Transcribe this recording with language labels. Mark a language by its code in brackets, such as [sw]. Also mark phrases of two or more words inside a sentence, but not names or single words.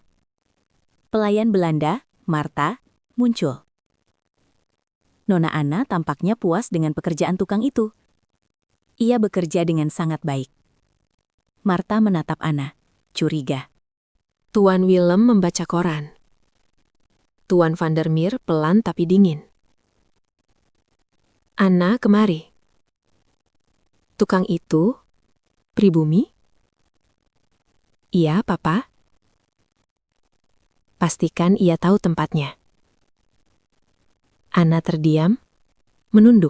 [id] Pelayan Belanda, Marta, muncul. Nona Ana tampaknya puas dengan pekerjaan tukang itu. Ia bekerja dengan sangat baik. Marta menatap Ana, curiga. Tuan Willem membaca koran. Tuan van der Meer pelan tapi dingin. Ana kemari. Tukang itu, pribumi? Iya, Papa. Pastikan ia tahu tempatnya. Ana terdiam, menunduk.